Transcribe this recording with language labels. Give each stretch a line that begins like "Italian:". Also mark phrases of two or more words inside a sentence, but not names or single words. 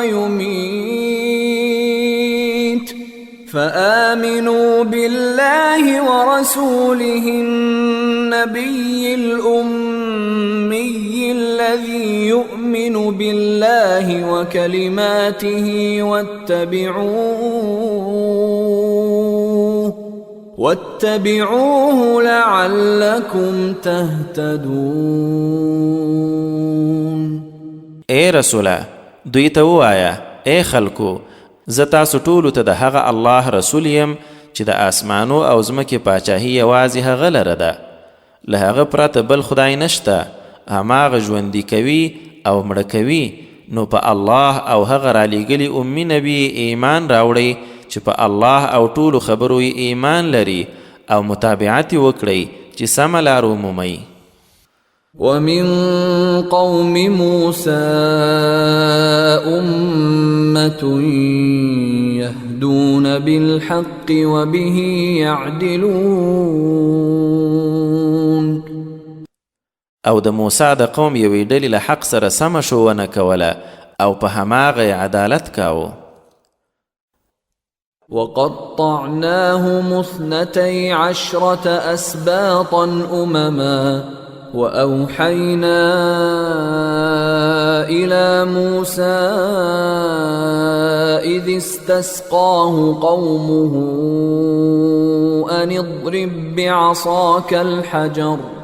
Arabic: ويميت فآمنوا بالله ورسوله النبي الأمي الذي يؤمن بالله وكلماته واتبعوه لعلكم تهتدون.
Pashto: اے رسولا، دوی ته ووایه: اے خلکو، زه تاسو ټولو ته د هغه الله رسول یم چې د آسمانو او ځمکې پاچاهي یوازې هغه لره ده، له هغه پرته بل خدای نشته، هماغه ژوندي کوي او مړه کوي. نو په الله او هغه رالیږلي امي نبي ایمان راوړئ چې په الله او ټولو خبرو یې ایمان لري او متابعت یې وکړئ چې سمه لار ومومئ.
Arabic: ومن قوم موسى أمة يهدون بالحق وبه يعدلون.
Pashto: او د موسی د قوم یوې ډلې له حق سره سمه ښوونه کوله او په هماغه عدالت کاوه.
Arabic: وقطعناهم 12 أسباطا أمما وأوحينا إلى موسى إذ استسقاه قومه أن اضرب بعصاك الحجر